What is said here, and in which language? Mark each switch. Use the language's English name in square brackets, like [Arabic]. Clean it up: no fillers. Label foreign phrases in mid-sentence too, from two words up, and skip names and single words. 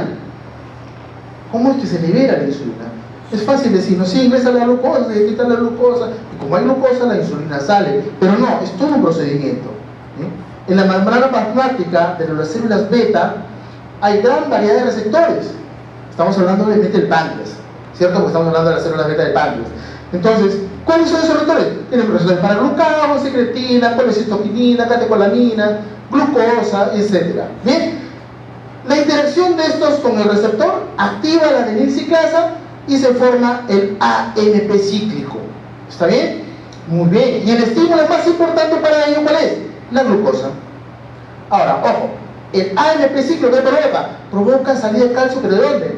[Spanish] ¿Cómo es que se libera la insulina? Es fácil decirnos, sí, ingresa la glucosa, se quita la glucosa, y como hay glucosa, la insulina sale. Pero no, es todo un procedimiento. ¿Sí? En la membrana plasmática de las células beta hay gran variedad de receptores. Estamos hablando obviamente del páncreas, ¿cierto? Porque estamos hablando de las células beta del páncreas. Entonces, ¿cuáles son esos receptores? Tienen receptores para glucagón, secretina, colecistoquinina, catecolamina, glucosa, etc. Bien, la interacción de estos con el receptor activa la adenilciclasa y se forma el AMP cíclico. ¿Está bien? Muy bien. Y el estímulo más importante para ello, ¿cuál es? La glucosa. Ahora, ojo, el AMP cíclico que provoca salida de calcio, ¿pero de dónde?